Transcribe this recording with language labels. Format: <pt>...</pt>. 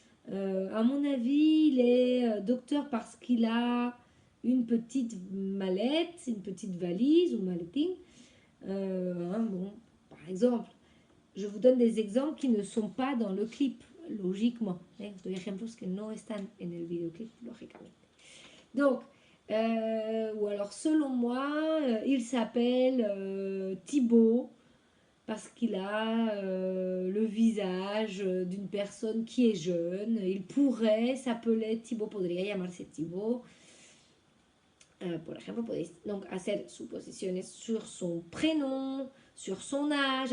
<fr>À mon avis, il est docteur parce qu'il a une petite mallette, une petite valise ou maletín. Bon, par exemple, je vous donne des exemples qui ne sont pas dans le clip, logiquement.</fr> <es>Doy ejemplos que no están en el videoclip, lógicamente.</es> <fr>Donc, ou alors selon moi, il s'appelle Thibaut parce qu'il a le visage d'une personne qui est jeune. Il pourrait s'appeler Thibaut,</fr> <es>podría llamarse Thibaut. Por ejemplo, podéis donc hacer suposiciones</es> <fr>sur son prénom, sur son âge.</fr>